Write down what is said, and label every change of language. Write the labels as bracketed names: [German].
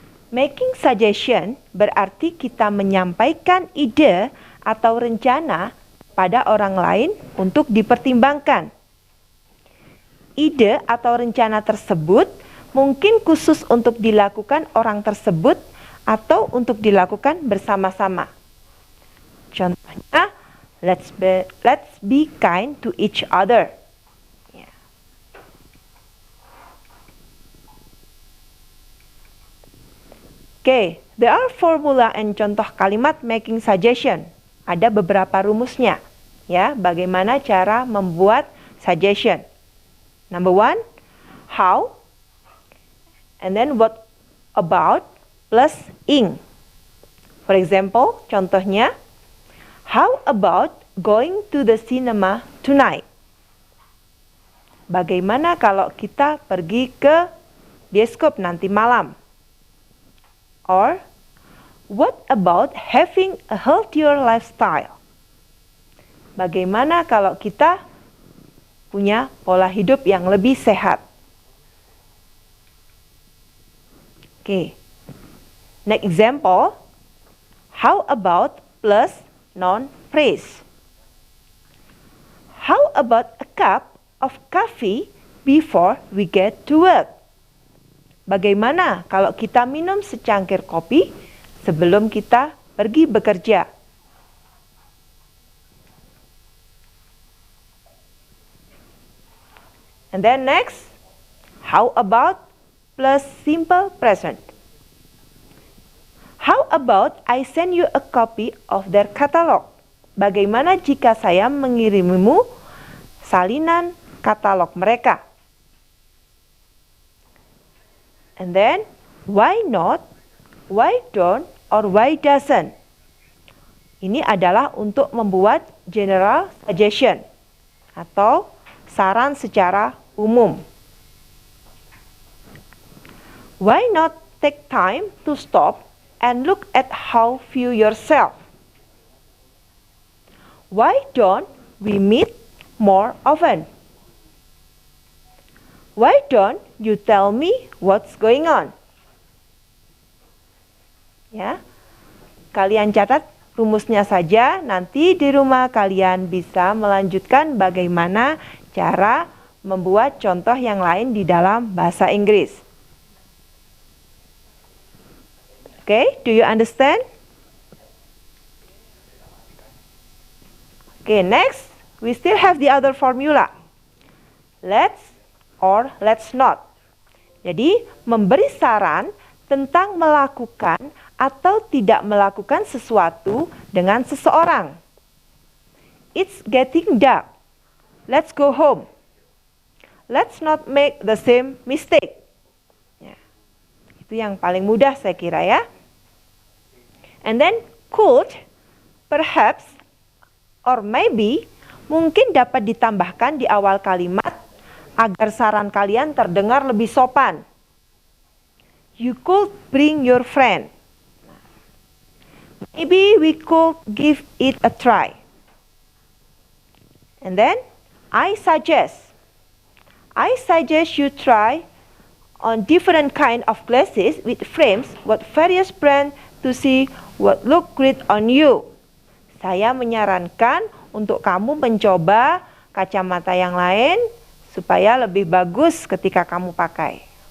[Indonesian] Making suggestion berarti kita menyampaikan ide atau rencana pada orang lain untuk dipertimbangkan. Ide atau rencana tersebut mungkin khusus untuk dilakukan orang tersebut atau untuk dilakukan bersama-sama. Contohnya, [English] let's be kind to each other. Oke, there are formula and [Indonesian] contoh kalimat [English] making suggestion. [Indonesian] Ada beberapa rumusnya, ya, bagaimana cara membuat suggestion. [English] Number one, how, and then what about plus ing. For example, [Indonesian] contohnya, [English] how about going to the cinema tonight? [Indonesian] Bagaimana kalau kita pergi ke bioskop nanti malam? [English] Or, what about having a healthier lifestyle? [Indonesian] Bagaimana kalau kita punya pola hidup yang lebih sehat? [English] Okay. Next example, how about plus noun phrase? How about a cup of coffee before we get to work? [Indonesian] Bagaimana kalau kita minum secangkir kopi sebelum kita pergi bekerja? [English] And then next, how about plus simple present? How about I send you a copy of their catalog? [Indonesian] Bagaimana jika saya mengirimimu salinan katalog mereka? [English] And then, why not, why don't, or why doesn't? [Indonesian] Ini adalah untuk membuat [English] general suggestion [Indonesian] atau saran secara umum. [English] Why not take time to stop and look at how view yourself? Why don't we meet more often? Why don't you tell me what's going on? [Indonesian] Ya, kalian catat rumusnya saja. Nanti di rumah kalian bisa melanjutkan bagaimana cara membuat contoh yang lain di dalam bahasa Inggris. [English] Okay, do you understand? Okay, next we still have the other formula. Let's or let's not. [Indonesian] Jadi, memberi saran tentang melakukan atau tidak melakukan sesuatu dengan seseorang. [English] It's getting dark. Let's go home. Let's not make the same mistake. [Indonesian] Ya, itu yang paling mudah saya kira ya. [English] And then could, perhaps, or maybe, [Indonesian] mungkin dapat ditambahkan di awal kalimat agar saran kalian terdengar lebih sopan. [English] You could bring your friend. Maybe we could give it a try. And then, I suggest you try on different kind of glasses with frames with various brand to see what look great on you. [Indonesian] Saya menyarankan untuk kamu mencoba kacamata yang lain supaya lebih bagus ketika kamu pakai.